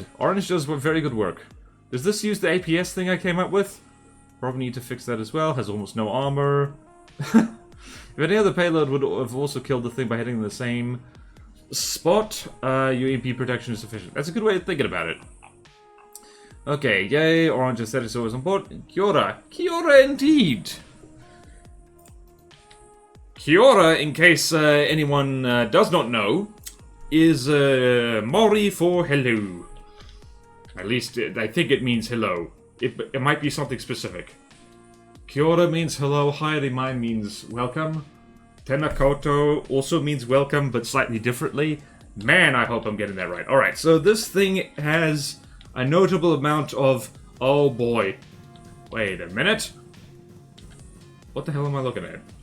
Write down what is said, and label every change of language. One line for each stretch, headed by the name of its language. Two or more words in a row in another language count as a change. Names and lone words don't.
English: Orange does very good work. Does this use the APS thing I came up with? Probably need to fix that as well. Has almost no armor. If any other payload would have also killed the thing by hitting the same spot, your EMP protection is sufficient. That's a good way of thinking about it. Okay, yay, Orange has said it's always on board.
Māori: Kia ora. Kia ora indeed. Kia ora,
English: in case anyone does not know, is Maori for hello. At least, I think it means hello. It might be something specific.
Māori: Kia ora
English: means hello,
Māori: haere mai
English: means welcome.
Māori: Tena koutou
English: also means welcome, but slightly differently. Man, I hope I'm getting that right. Alright, so this thing has a notable amount of... Oh boy. Wait a minute. What the hell am I looking at?